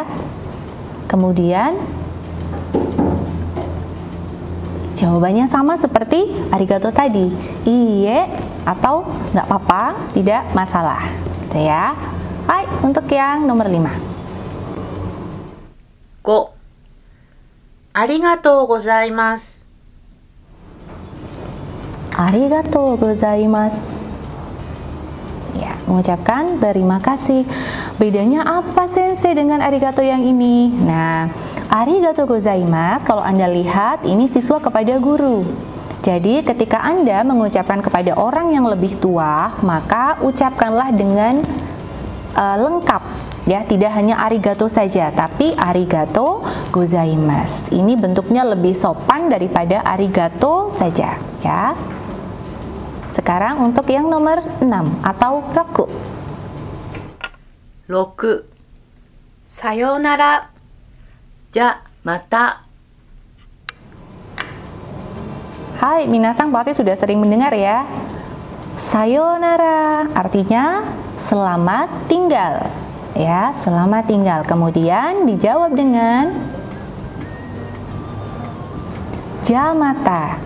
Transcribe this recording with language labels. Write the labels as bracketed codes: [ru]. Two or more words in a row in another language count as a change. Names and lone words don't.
[id] Kemudian jawabannya sama seperti arigato tadi, iye atau nggak apa-apa, tidak masalah, gitu ya. Hai, untuk yang nomor 5. 5. [ja] ありがとうございます。ありがとうございます. [id] Ya, mengucapkan terima kasih. Bedanya apa sensei dengan arigato yang ini? Nah, [ja] ありがとうございます [id] kalau Anda lihat ini siswa kepada guru. Jadi ketika Anda mengucapkan kepada orang yang lebih tua, maka ucapkanlah dengan lengkap ya, tidak hanya arigato saja, tapi [ja] ありがとうございます. [id] Ini bentuknya lebih sopan daripada arigato saja ya. Sekarang untuk yang nomor 6 atau roku. [ja] 6、さようなら。じゃ、また。 [id] Hai, minasang pasti sudah sering mendengar ya. Sayonara artinya selamat tinggal. Ya, selamat tinggal. Kemudian dijawab dengan jamata.